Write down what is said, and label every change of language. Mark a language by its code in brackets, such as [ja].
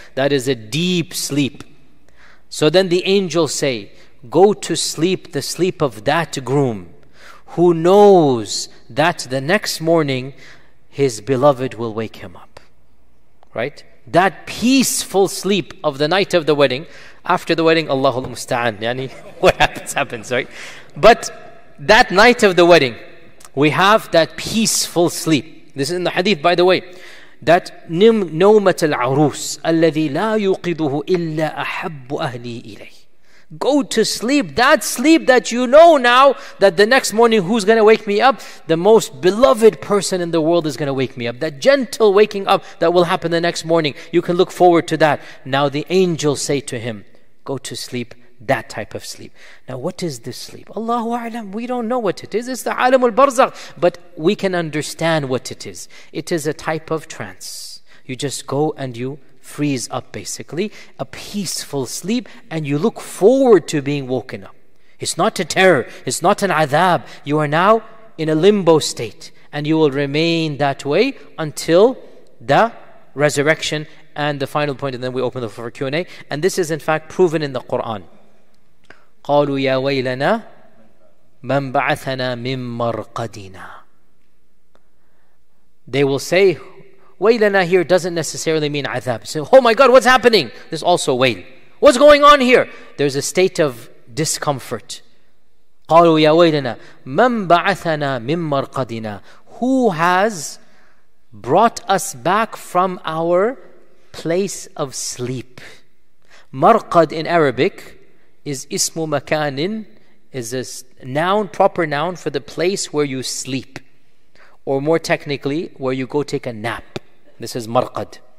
[en] That is a deep sleep. So then the angels say, go to sleep the sleep of that groom who knows that the next morning his beloved will wake him up. Right? That peaceful sleep of the night of the wedding. After the wedding, Allahul Musta'an. Yani, what happens, right? But that night of the wedding, we have that peaceful sleep. This is in the hadith, by the way. That [ar] نومة العروس الذي لا يوقظه إلا أحب أهلي إليه. [en] Go to sleep, that sleep that you know now that the next morning who's going to wake me up? The most beloved person in the world is going to wake me up. That gentle waking up that will happen the next morning. You can look forward to that. Now the angels say to him, go to sleep, that type of sleep. Now what is this sleep? Allahu A'lam, we don't know what it is. It's the alamul barzakh, but we can understand what it is. It is a type of trance. You just go and you freeze up, basically a peaceful sleep, and you look forward to being woken up. It's not a terror, it's not an adhab. You are now in a limbo state, and you will remain that way until the resurrection. And the final point, and then we open the floor for Q&A. And this is in fact proven in the Quran. [ar] قالوا يا ويلنا من بعثنا من مرقدنا. [en] They will say, waylana here doesn't necessarily mean adhab. So, oh my God, what's happening? There's also wail. What's going on here? There's a state of discomfort. [ar] قالوا يا ويلنا من بعثنا من مرقدنا. [en] Who has brought us back from our place of sleep? Marqad in Arabic is [ar] ismu makanin, [en] is a noun, proper noun for the place where you sleep. Or more technically, where you go take a nap. This is marqad.